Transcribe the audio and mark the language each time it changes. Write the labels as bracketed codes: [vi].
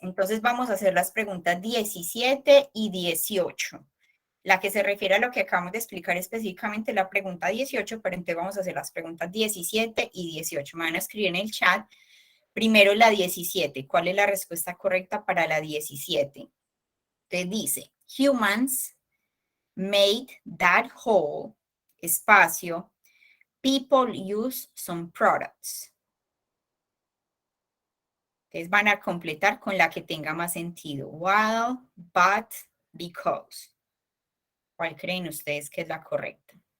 [es] Entonces vamos a hacer las preguntas 17 y 18. La que se refiere a lo que acabamos de explicar específicamente la pregunta 18, pero entonces vamos a hacer las preguntas 17 y 18. Me van a escribir en el chat primero la 17. ¿Cuál es la respuesta correcta para la 17? Te dice, [en] humans made that hole, espacio, people use some products. [es] Entonces van a completar con la que tenga más sentido. While, but, because. ¿Cuál creen ustedes que es la correcta?